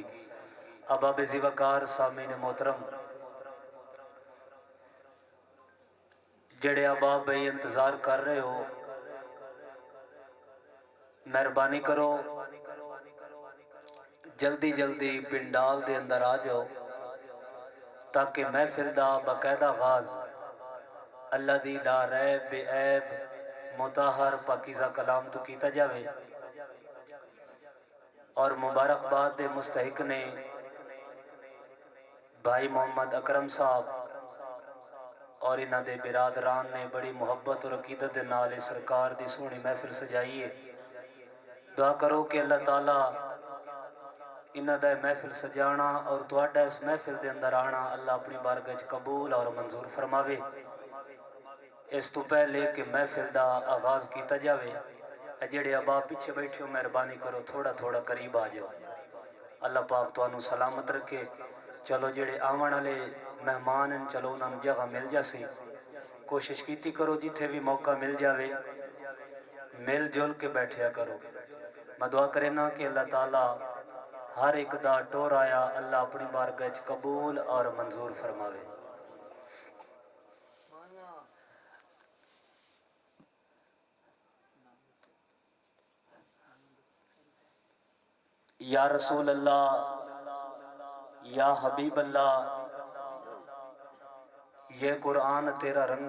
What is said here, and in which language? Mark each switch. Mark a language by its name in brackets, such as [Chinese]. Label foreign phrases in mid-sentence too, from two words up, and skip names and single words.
[Punjabi] اب بے وقار سامعین محترم، جڑے اب آپ بھائی انتظار کر رہے ہو، مہربانی کرو جلدی جلدی پنڈال دے اندر آ جاؤ تاکہ محفل دا باقاعدہ آغاز اللہ دی لا ریب بے عیب مطہر پاکیزہ کلام تو کیتا جاوے۔ اور مبارکباد دے مستحق نے بھائی محمد اکرم صاحب اور انہاں دے برادران نے بڑی محبت اور عقیدت دے نال سرکار دی سونی محفل سجائیے۔ دعا کرو کہ اللہ تعالیٰ انہاں دا محفل سجانا اور تواڈا اس محفل دے اندر آنا اللہ اپنی بارگاہ وچ قبول اور منظور فرماوے۔ اس تو پہلے کہ محفل دا آغاز کیتا جاوے، جڑے اب آپ پیچھے بیٹھے ہو مہربانی کرو تھوڑا تھوڑا قریب آ جاؤ۔ اللہ پاک تانوں سلامت رکھے۔ چلو جڑے آون والے مہمان ہیں چلو انہاں نوں جگہ مل جاسی، کوشش کیتی کرو جتھے بھی موقع مل جاوے مل جل کے بیٹھیا کرو۔ میں دعا کرنا کہ اللہ تعالیٰ ہر ایک دا ٹور آیا اللہ اپنی بارگاہ وچ قبول اور منظور فرماوے۔ [Arabic] یا رسول اللہ، یا حبیب اللہ، [Urdu] یہ قرآن تیرا رنگ